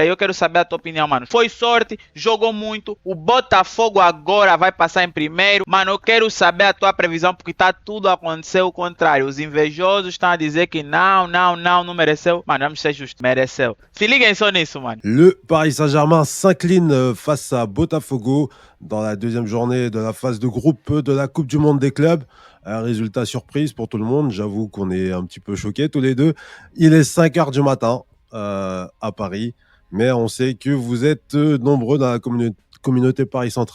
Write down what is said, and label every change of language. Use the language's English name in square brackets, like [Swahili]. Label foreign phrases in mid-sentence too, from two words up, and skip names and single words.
[Portuguese] Eu quero saber a tua opinião, mano. Foi sorte, jogou muito. O Botafogo agora vai passar em primeiro. Mano, eu quero saber a tua previsão porque tá tudo aconteceu o contrário. Os invejosos estão a dizer que não mereceu. Mano, vamos ser justos. Mereceu. Se liguem só nisso, mano. [French] Le Paris Saint-Germain s'incline face à Botafogo dans la deuxième journée de la phase de groupe de la Coupe du Monde des clubs. Un résultat surprise pour tout le monde. J'avoue qu'on est un petit peu choqués tous les deux. Il est 5h du matin à Paris, mais on sait que vous êtes nombreux dans la communauté Paris Centrale.